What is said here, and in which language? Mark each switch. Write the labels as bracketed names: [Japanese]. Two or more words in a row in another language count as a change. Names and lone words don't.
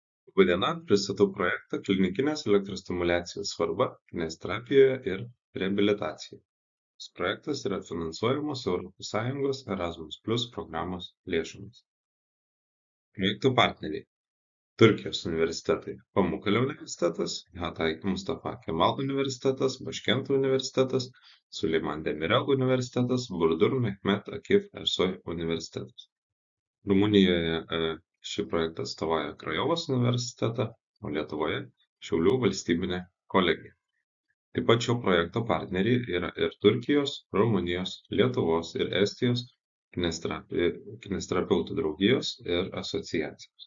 [Lithuanian] Labadiena, pristatau projektą klinikinės elektrostimuliacijos svarba kineziterapijoje ir reabilitacijoje. Šis projektas yra finansuojamas ES Erasmus+ programos lėšomis. Projektų partneriai: Turkijos universitetai Pamukkale universitetas, Hatay Mustafa Kemal universitetas, Başkent universitetas, Süleyman Demirel universitetas, Burdur Mehmet Akif Ersoy universitetas. Rumunijoje šį projektą atstovauja Krajovos universitetą, o Lietuvoje Šiaulių valstybinė kolegija. Taip pat šio projekto partneriai yra ir Turkijos, Rumunijos, Lietuvos ir Estijos kineziterapeutų draugijos ir asociacijos.